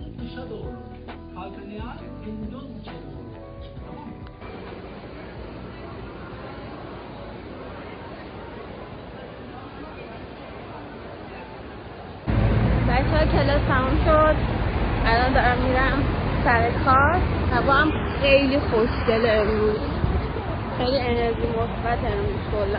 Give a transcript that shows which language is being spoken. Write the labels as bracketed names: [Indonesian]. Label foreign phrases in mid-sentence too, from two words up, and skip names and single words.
[Turkish] dışa doğru. Kalkınıyor, tendon içeri doğru. Tamam mı? [Persian] بچه ها کلاس تموم شد. الان دارم میرم سر کار. هوا هم خیلی خوشگله امروز. خیلی انرژی مثبت امروز کلا.